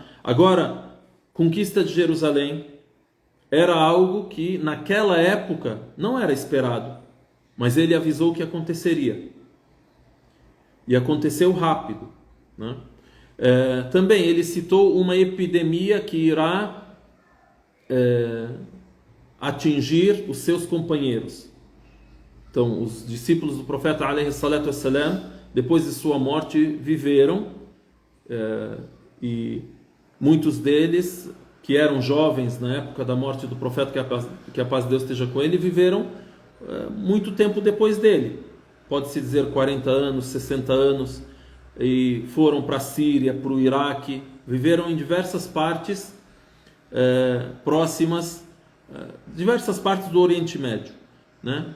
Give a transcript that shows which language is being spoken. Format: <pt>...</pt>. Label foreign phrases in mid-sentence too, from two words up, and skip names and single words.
<pt>Agora, conquista de Jerusalém era algo que naquela época não era esperado, mas ele avisou que aconteceria. E aconteceu rápido. Né? Também ele citou uma epidemia que irá atingir os seus companheiros. Então, os discípulos do profeta</pt> <ar>عليه الصلاة والسلام,</ar> <pt>depois de sua morte, viveram, e muitos deles, que eram jovens na época da morte do profeta, que a paz de Deus esteja com ele, viveram muito tempo depois dele. Pode-se dizer 40 anos, 60 anos, e foram para a Síria, para o Iraque, viveram em diversas partes próximas, diversas partes do Oriente Médio, né?</pt>